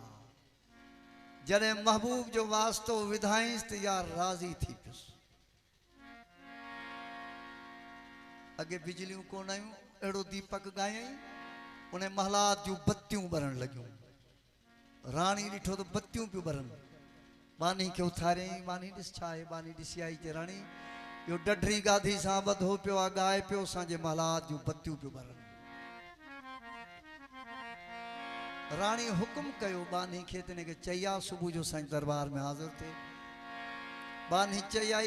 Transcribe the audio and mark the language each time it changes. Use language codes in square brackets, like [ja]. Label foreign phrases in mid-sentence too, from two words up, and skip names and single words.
[sd] जॾहिं महबूब जो वास्तो विधाईंसि त यार राज़ी थी पियुसि। अॻे बिजलियूं कोन आयूं, अहिड़ो दीपक ॻायईं, उन महलात जूं बत्तियूं ॿरण लॻियूं। राणी ॾिठो त बत्तियूं पियूं ॿरनि। बानी खे उथारियईं, बानी ॾिस छा आहे। बानी ॾिसी आई चई राणी इहो डढरी गाधी सां ॿधो पियो आहे, ॻाए पियो, असांजे महलात जूं बत्तियूं पियूं ॿरनि। राणी हुकुम कयो बानी खे त हिनखे चई आहे सुबुह जो साईं दरबार में हाज़िर थिए। बानी चई आई।